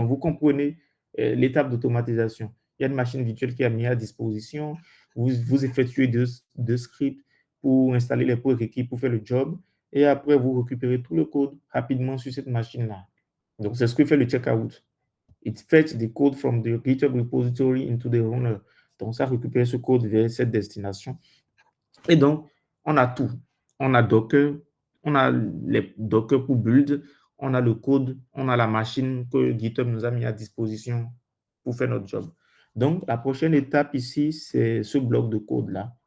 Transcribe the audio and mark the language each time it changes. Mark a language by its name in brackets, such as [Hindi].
[French] Donc, vous comprenez l'étape d'automatisation. Il y a une machine virtuelle qui est mise à disposition. Vous effectuez deux scripts pour installer les prérequis pour faire le job. Et après, vous récupérez tout le code rapidement sur cette machine-là. Donc, c'est ce que fait le checkout. [English] It fetch the code from the GitHub repository into the runner. [French] Donc, ça récupère ce code vers cette destination. Et donc, on a tout. On a Docker, on a les Docker pour build, on a le code, on a la machine que GitHub nous a mis à disposition pour faire notre job. Donc, la prochaine étape ici, c'est ce bloc de code-là.